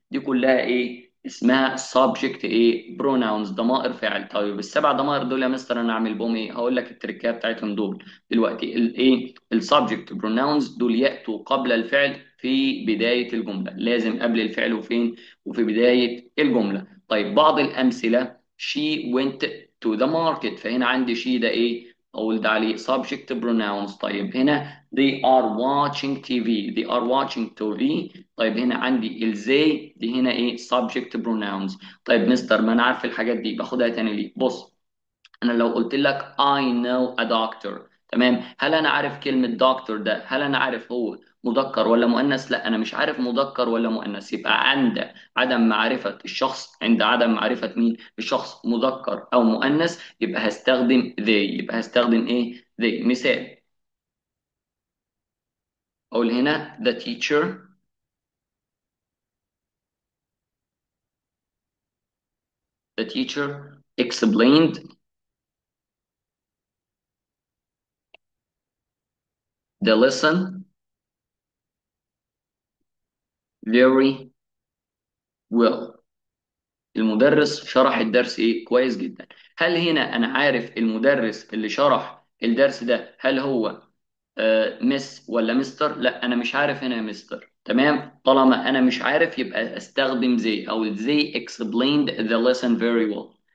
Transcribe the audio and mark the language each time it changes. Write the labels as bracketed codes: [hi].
[ar] دي كلها إيه اسمها subject ايه pronouns ضمائر فاعل. طيب ال7 ضمائر دول يا مستر انا اعمل بهم ايه؟ هقول لك التركية بتاعتهم دول دلوقتي. الايه السبجكت pronouns دول ياتوا قبل الفعل في بداية الجملة. لازم قبل الفعل وفين وفي بداية الجملة. طيب بعض الامثلة [en] she went to the market. [ar] فهنا عندي she ده ايه اقول ده عليه subject pronouns. طيب هنا [en] they are watching TV. they are watching TV. [ar] طيب هنا عندي الزي دي هنا ايه subject pronouns. طيب مستر ما انا عارف الحاجات دي باخدها تاني ليه؟ بص انا لو قلت لك [en] I know a doctor. [ar] تمام. هل انا عارف كلمة دكتور ده هل انا عارف هو مذكر ولا مؤنث؟ لا انا مش عارف مذكر ولا مؤنث. يبقى عند عدم معرفة الشخص عند عدم معرفة مين الشخص مذكر او مؤنث يبقى هستخدم they. يبقى هستخدم ايه they. مثال اقول هنا [en] the teacher explained the lesson very well. [ar] المدرس شرح الدرس ايه كويس جدا. هل هنا انا عارف المدرس اللي شرح الدرس ده هل هو مس ولا مستر؟ لا انا مش عارف هنا يا مستر. تمام. طالما انا مش عارف يبقى استخدم زي او زي [en] explained the lesson very well.